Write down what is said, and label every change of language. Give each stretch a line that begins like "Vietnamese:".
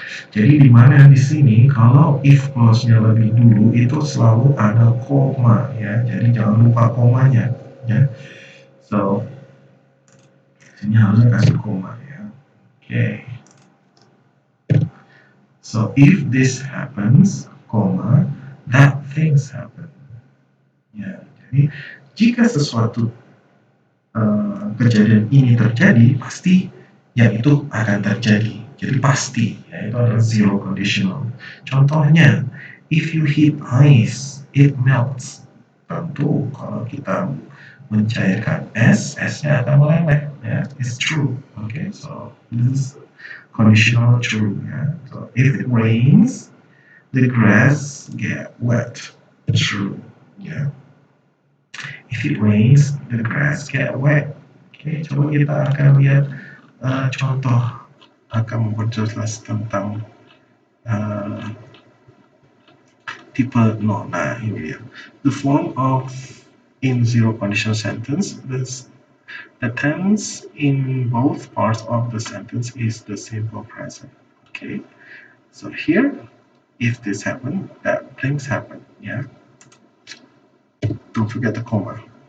Indonesian: Jadi di mana di sini kalau if clause-nya lebih dulu itu selalu ada koma, ya. Jadi jangan lupa komanya, ya. So sini harusnya kasih koma, ya. Okay.
English: So if this happens, comma, that things happen.
Indonesian: Ya, jadi jika sesuatu kejadian ini terjadi, pasti yang itu akan terjadi. Jadi pasti, ya, itu adalah zero conditional.
English: Contohnya, if you heat ice, it melts.
Indonesian: Tentu kalau kita mencairkan es, esnya akan meleleh. Ya,
English: it's true. Okay, so this is conditional true. Ya. So if it rains, the grass get wet. True. Ya. If it rains, the grass get wet.
Indonesian: Oke, coba kita akan lihat contoh akan memperjelas tentang tipe no. Nah, ini dia.
English: The form of in zero conditional sentence, the tense in both parts of the sentence is the simple present. Okay, so here, if this happen, that things happen. Yeah. Don't forget the comma.